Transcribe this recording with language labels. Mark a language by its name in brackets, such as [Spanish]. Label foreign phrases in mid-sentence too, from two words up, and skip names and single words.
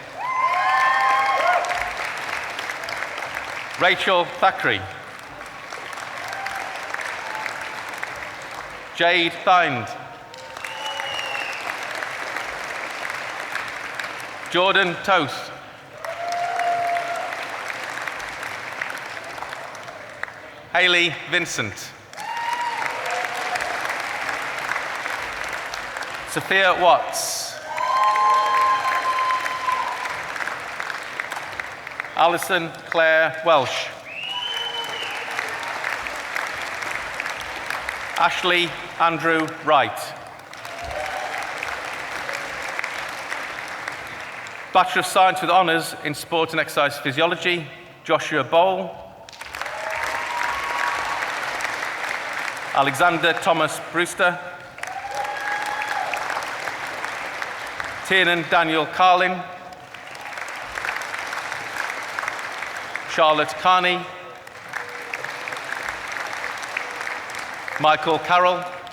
[English] Rachel Thackeray, Jade Thind, Jordan Toth, Hayley Vincent, Sophia Watts, Alison Claire Welsh, Ashley Andrew Wright, Bachelor of Science with honours in Sport and Exercise Physiology, Joshua Bowl, Alexander Thomas Brewster, Tiernan Daniel Carlin, Charlotte Carney, Michael Carroll,